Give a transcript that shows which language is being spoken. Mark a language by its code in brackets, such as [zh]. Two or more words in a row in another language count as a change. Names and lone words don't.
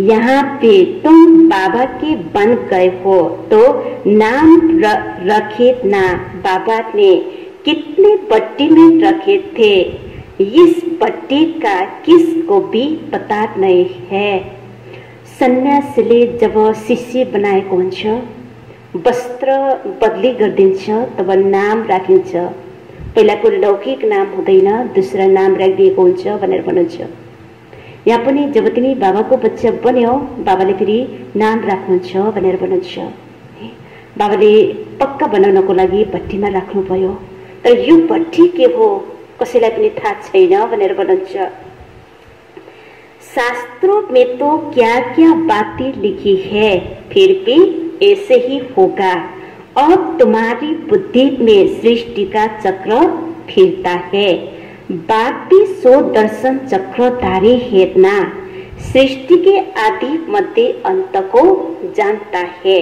[hi] यहाँ पे तुम बाबा के बन गए हो तो नाम रखे ना। बाबा ने कितने पट्टी में रखे थे, इस पट्टी का किसको भी पता नहीं है। [ne] सन्यासीले जब शिष्य बनाएको हुन्छ, वस्त्र बदली गरिदिन्छ, तब नाम राखिन्छ। पहिलाको लौकिक नाम हुँदैन, दूसरा नाम राखिदिएको हुन्छ भनेर भन्नुहुन्छ। यहाँ पनि जब तिमी बाबाको बच्चा बन्यौ, बाबाले फेरि नाम राख्नुहुन्छ भनेर भन्नुहुन्छ। बाबाले पक्का बनाउनको लागि भट्टीमा राख्नु पर्यो, तर यो भट्टी के हो कसैलाई पनि थाहा छैन भनेर भन्नुहुन्छ। [hi] शास्त्रों में तो क्या क्या बातें लिखी है, फिर भी ऐसे ही होगा। अब तुम्हारी बुद्धि में सृष्टि का चक्र फिरता है। बाकी 100 दर्शन चक्रधारी है ना, सृष्टि के आदि मध्य अंत को जानता है।